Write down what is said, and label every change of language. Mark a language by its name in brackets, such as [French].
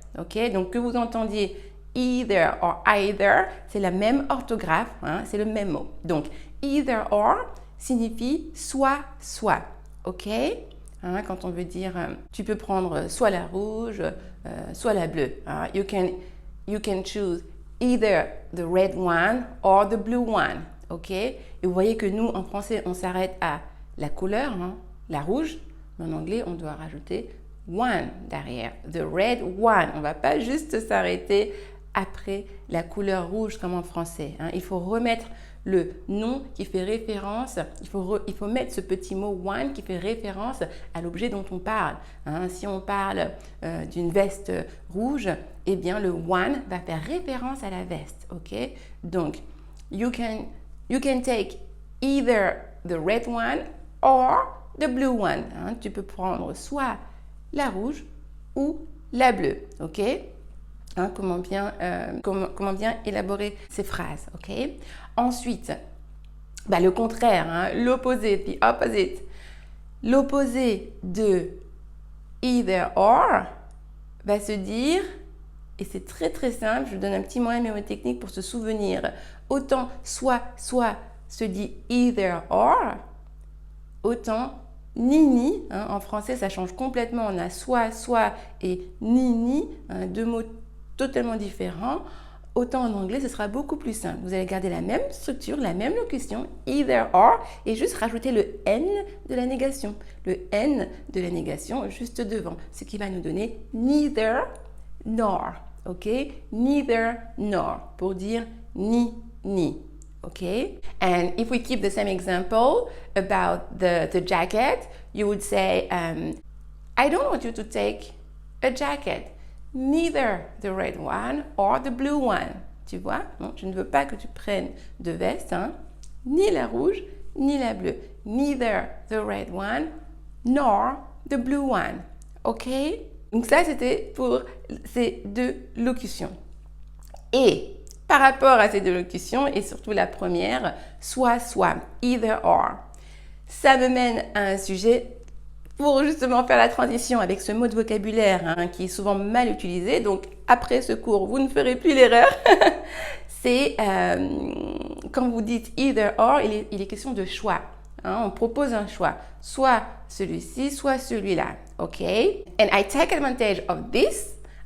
[French] Ok, donc que vous entendiez either or either, c'est la même orthographe, c'est le même mot. Donc either or signifie soit. Ok, quand on veut dire, tu peux prendre soit la rouge, soit la bleue. [English] You can choose either the red one or the blue one. [French] Ok, et vous voyez que nous en français on s'arrête à la couleur. La rouge, mais en anglais, on doit rajouter one derrière. [English] The red one. [French] On ne va pas juste s'arrêter après la couleur rouge comme en français. Il faut remettre le nom qui fait référence. Il faut mettre ce petit mot one qui fait référence à l'objet dont on parle. Si on parle d'une veste rouge, eh bien le one va faire référence à la veste. Ok? [English] Donc, you can take either the red one or the blue one. [French] Tu peux prendre soit la rouge ou la bleue. Ok? Comment bien élaborer ces phrases. Ok? Ensuite, le contraire, l'opposé, the opposite. L'opposé de either or va se dire, et c'est très très simple, je vous donne un petit moyen mnémotechnique pour se souvenir. Autant soit se dit either or, autant ni, en français ça change complètement, on a soit et ni, deux mots totalement différents. Autant en anglais ce sera beaucoup plus simple. Vous allez garder la même structure, la même locution, either or, et juste rajouter le N de la négation. Le N de la négation juste devant, ce qui va nous donner neither nor. Ok? Neither nor, pour dire ni. [English] Okay, and if we keep the same example about the jacket, you would say, I don't want you to take a jacket, neither the red one or the blue one. [French] Tu vois? Non, je ne veux pas que tu prennes de veste, ni la rouge, ni la bleue. [English] Neither the red one nor the blue one. Ok? [French] Donc ça, c'était pour ces deux locutions. Et par rapport à ces deux locutions, et surtout la première, soit, either or, ça me mène à un sujet pour justement faire la transition avec ce mot de vocabulaire qui est souvent mal utilisé. Donc, après ce cours, vous ne ferez plus l'erreur. C'est quand vous dites either or, il est question de choix. On propose un choix, soit celui-ci, soit celui-là. OK? [English] And I take advantage of this.